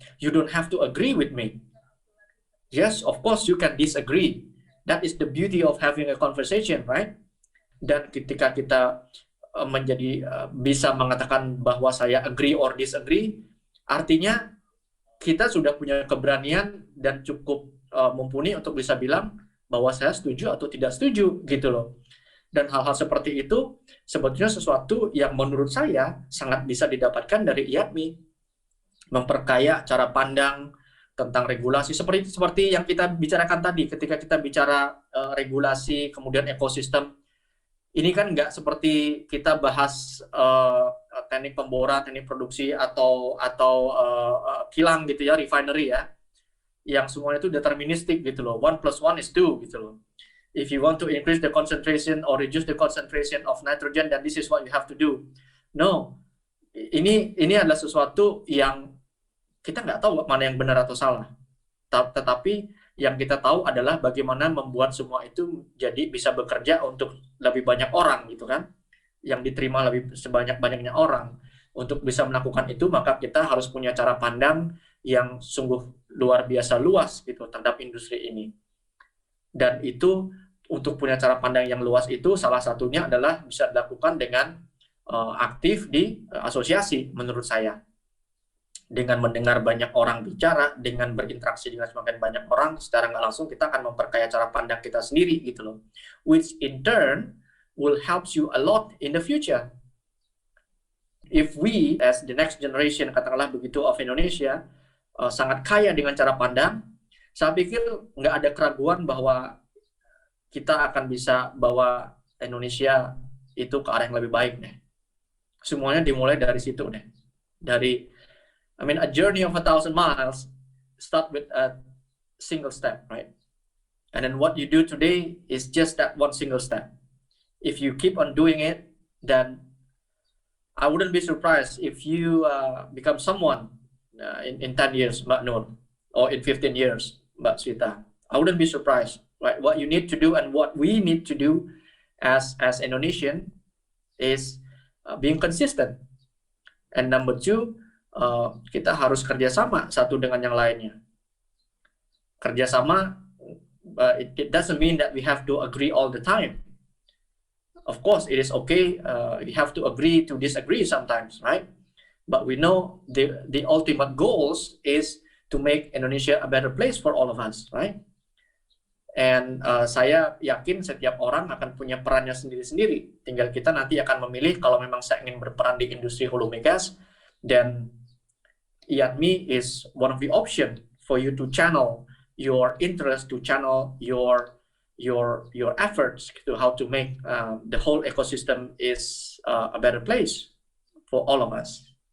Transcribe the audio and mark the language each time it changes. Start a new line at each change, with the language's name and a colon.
English: You don't have to agree with me. Yes, of course you can disagree. That is the beauty of having a conversation, right?
Indonesian: Dan ketika kita bisa mengatakan bahwa saya
English: agree or disagree,
Indonesian: artinya kita sudah punya keberanian dan cukup mumpuni untuk bisa bilang bahwa saya setuju atau tidak setuju gitu loh. Dan hal-hal seperti itu sebetulnya sesuatu yang menurut saya sangat bisa didapatkan dari IADMI. Memperkaya cara pandang tentang regulasi seperti yang kita bicarakan tadi ketika kita bicara regulasi kemudian ekosistem. Ini kan nggak seperti kita bahas teknik pemboran, teknik produksi atau kilang gitu ya, refinery ya, yang semuanya itu deterministik gitu loh.
English: 1 + 1 is 2
Indonesian: gitu loh.
English: If you want to increase the concentration or reduce the concentration of nitrogen, then this is what you have to do.
Indonesian: No, ini adalah sesuatu yang kita nggak tahu mana yang benar atau salah. Tetapi yang kita tahu adalah bagaimana membuat semua itu jadi bisa bekerja untuk lebih banyak orang gitu kan, yang diterima lebih sebanyak-banyaknya orang. Untuk bisa melakukan itu, maka kita harus punya cara pandang yang sungguh luar biasa luas gitu terhadap industri ini. Dan itu untuk punya cara pandang yang luas itu salah satunya adalah bisa dilakukan dengan aktif di asosiasi menurut saya. Dengan mendengar banyak orang bicara, dengan berinteraksi dengan semakin banyak orang, secara nggak langsung kita akan memperkaya cara pandang kita sendiri gitu loh.
English: Which in turn will help you a lot in the future. If we as the next generation,
Indonesian: katakanlah begitu,
English: of Indonesia,
Indonesian: sangat kaya dengan cara pandang, saya pikir nggak ada keraguan bahwa kita akan bisa bawa Indonesia itu ke arah yang lebih baik deh. Semuanya dimulai dari situ deh.
English: A journey of 1,000 miles start with a single step, right? And then what you do today is just that one single step. If you keep on doing it, then I wouldn't be surprised if you become someone in 10 years, Mbak Nur, or in 15 years, Mbak Swita. I wouldn't be surprised. right? What you need to do and what we need to do as Indonesian is being consistent. And number two,
Indonesian: kita harus kerjasama satu dengan yang lainnya.
English: Kerjasama, it doesn't mean that we have to agree all the time. Of course, it is okay. We have to agree to disagree sometimes, right? But we know the ultimate goals is to make Indonesia a better place for all of us, right?
Indonesian: And saya yakin setiap orang akan punya perannya sendiri-sendiri. Tinggal kita nanti akan memilih kalau memang saya ingin berperan di industri hulu migas,
English: then IATMI is one of the option for you to channel your interest, to channel your efforts to how to make the whole ecosystem is a better place for all of us.